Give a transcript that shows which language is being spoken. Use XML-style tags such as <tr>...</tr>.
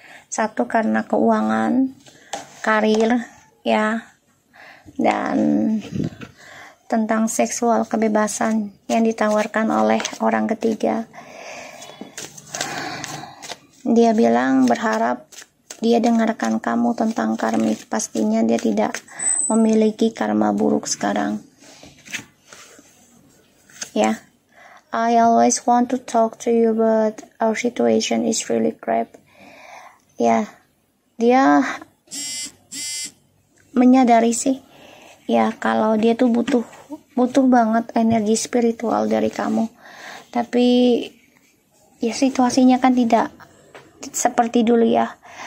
<id>Satu, karena keuangan, karir ya, dan tentang seksual kebebasan yang ditawarkan oleh orang ketiga. Dia bilang berharap dia dengarkan kamu tentang karmik. Pastinya dia tidak memiliki karma buruk sekarang ya.</id> <en>I always want to talk to you, but our situation is really crap.</en> <id>Ya, dia menyadari sih, ya kalau dia tuh butuh banget energi spiritual dari kamu. Tapi ya situasinya kan tidak seperti dulu ya.</id>